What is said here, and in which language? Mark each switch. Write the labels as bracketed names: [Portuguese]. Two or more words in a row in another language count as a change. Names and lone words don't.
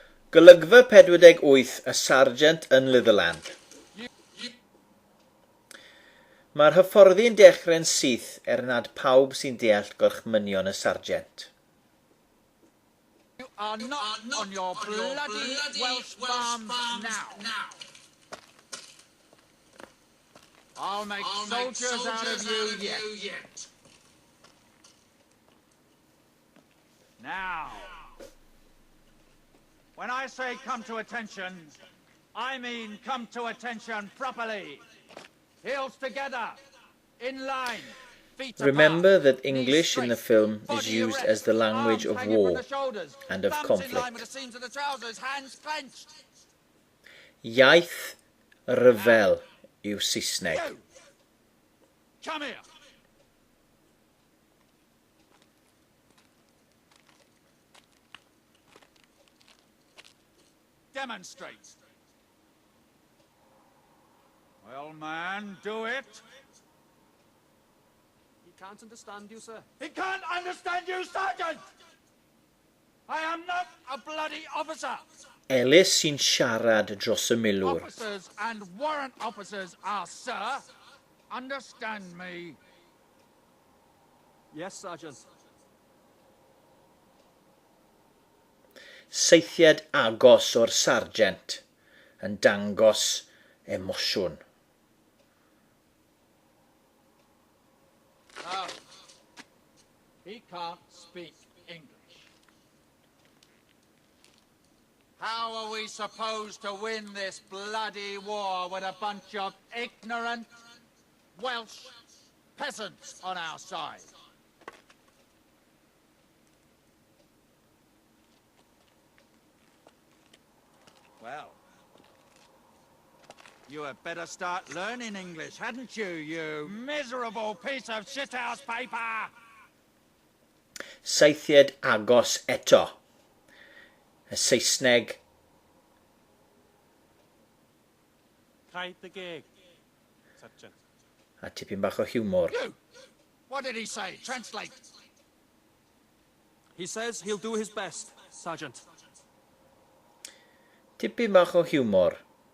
[Welsh] Golygfa 48, y sargeant yn Litherland. Mae'r hyfforddi'n dechrau'n syth nad pawb sy'n deall gorchmynion y sargeant. [English] You are not on your bloody Welsh farms now. I'll make soldiers out of you yet. Now, when I say come to attention, I mean come to attention properly. Heels together, in line, feet apart. Remember that English in the film is used as the language of war and of conflict. [Welsh] Iaith ryfel yw Saesneg. [English] Come here. Demonstrate. Well, man, do it. He can't understand you, sir. He can't understand you, Sergeant! I am not a bloody officer. [Welsh] Elis sy'n siarad dros y milwr. [English] Officers and warrant officers are, sir. Understand me. Yes, Sergeant. [Welsh] Seithiad agos o'r sargeant yn dangos emosiwn. [English] No, he can't speak English. How are we supposed to win this bloody war with a bunch of ignorant Welsh peasants on our side? Well, you had better start learning English, hadn't you, you miserable piece of shithouse paper? [Welsh] Saethiad agos eto. Y Saesneg. Rhaid y geg, Sergeant. A tipyn bach o hiwmor. [English] You! What did he say? Translate. He says he'll do his best, Sergeant. [Welsh] Tipyn bach o hiwmor